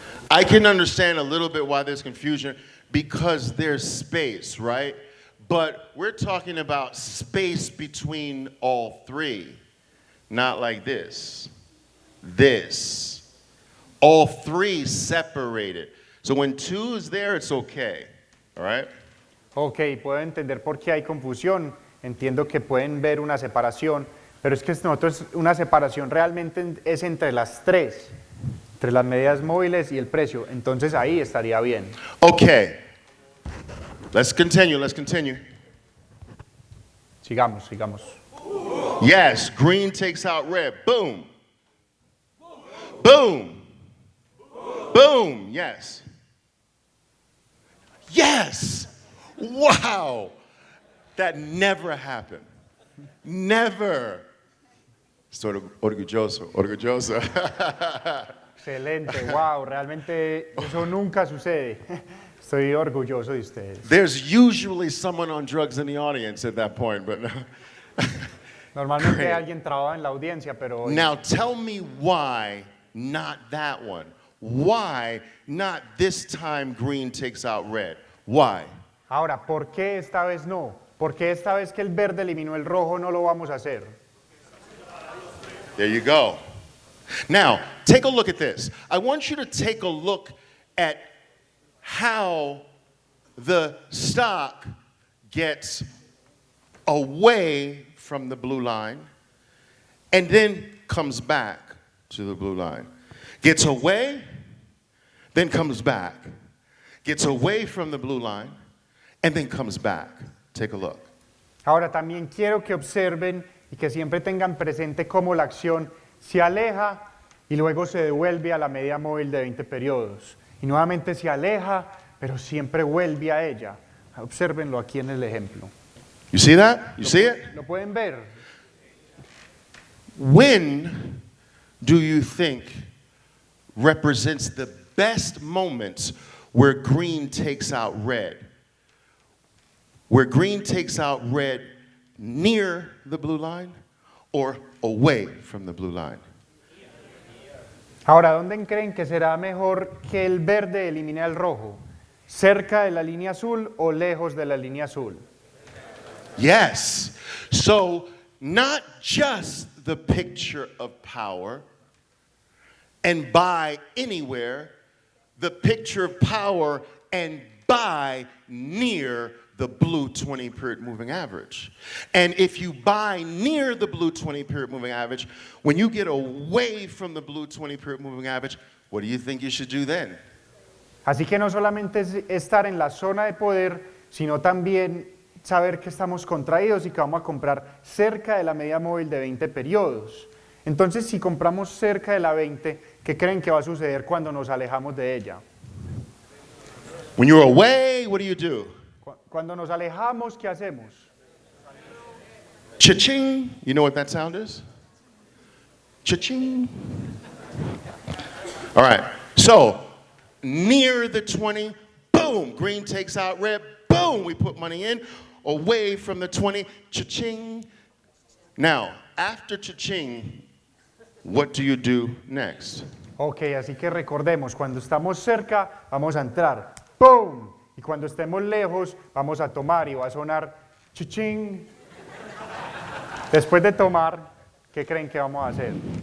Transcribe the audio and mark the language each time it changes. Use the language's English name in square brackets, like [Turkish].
[English] I can understand a little bit why there's confusion because there's space, right? But we're talking about space between all three, not like this. This. All three separated. So when two is there, it's okay, all right? [Spanish] Ok, puedo entender por qué hay confusión, entiendo que pueden ver una separación, pero es que nosotros una separación realmente es entre las tres, entre las medidas móviles y el precio, entonces ahí estaría bien. [English] Okay. Let's continue. [Spanish] Sigamos. [English] Yes, green takes out red. Boom. Boom. Boom. Yes. Yes. Wow. That never happened. Never. [Spanish] Estoy orgulloso. Excelente, wow, realmente eso nunca sucede. Estoy orgulloso de ustedes. [English] There's usually someone on drugs in the audience at that point, but no. [Spanish] Normalmente [English] Great. [Spanish] alguien trabaja en la audiencia, pero hoy [English] Now tell me why not that one? Why not this time green takes out red? Why? [Spanish] Ahora, ¿por qué esta vez no? ¿Por qué esta vez que el verde eliminó el rojo no lo vamos a hacer? [English] There you go. Now, take a look at this. I want you to take a look at how the stock gets away from the blue line and then comes back to the blue line. Gets away, then comes back. Gets away from the blue line, and then comes back. Take a look. [Spanish] Ahora, también quiero que observen y que siempre tengan presente cómo la acción se aleja y luego se devuelve a la media móvil de 20 periodos. Y nuevamente se aleja, pero siempre vuelve a ella. Obsérvenlo aquí en el ejemplo. [English] You see that? You see it? [Spanish] ¿Lo pueden ver? [English] When do you think represents the best moments where green takes out red? Where green takes out red near the blue line or away from the blue line? [Spanish] Ahora, ¿dónde creen que será mejor que el verde elimine el rojo? ¿Cerca de la línea azul o lejos de la línea azul? [English] Yes. So, not just the picture of power and buy anywhere, the picture of power and buy near the blue 20-period moving average. And if you buy near the blue 20-period moving average, when you get away from the blue 20-period moving average, what do you think you should do then? [Spanish] Así que no solamente es estar en la zona de poder, sino también saber que estamos contraídos y que vamos a comprar cerca de la media móvil de 20 periodos. Entonces, si compramos cerca de la 20, ¿qué creen que va a suceder cuando nos alejamos de ella? [English] When you're away, what do you do? [Spanish] Cuando nos alejamos, ¿qué hacemos? [English] Cha-ching. You know what that sound is? Cha-ching. All right. So, near the 20, boom, green takes out red, boom, we put money in. Away from the 20, cha-ching. Now, after cha-ching, what do you do next? [Spanish] Ok, así que recordemos, cuando estamos cerca, vamos a entrar. ¡Pum! Y cuando estemos lejos, vamos a tomar y va a sonar chichín. Después de tomar, ¿qué creen que vamos a hacer?